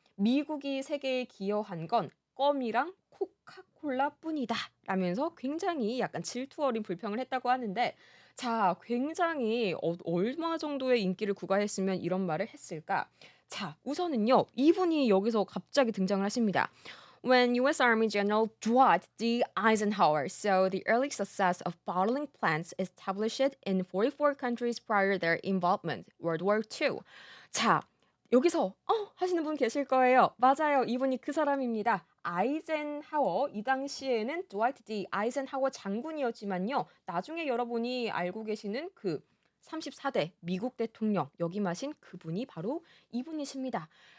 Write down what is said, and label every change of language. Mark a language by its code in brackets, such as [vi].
[ko] "미국이 세계에 기여한 건 껌이랑 코카콜라뿐이다." 라면서 굉장히 약간 질투 어린 불평을 했다고 하는데 자 굉장히 얼마 정도의 인기를 구가했으면 이런 말을 했을까? 자 우선은요. 이분이 여기서 갑자기 등장을 하십니다. [en] When US Army General Dwight D. Eisenhower saw the early success of bottling plants established in 44 countries prior their involvement, World War II. [ko] 자, 여기서 하시는 분 계실 거예요. 맞아요. 이분이 그 사람입니다. 아이젠하워 이 당시에는 드와이트 D 아이젠하워 장군이었지만요. 나중에 여러분이 알고 계시는 그 34대 미국 대통령 역임하신 그분이 바로 이분이십니다.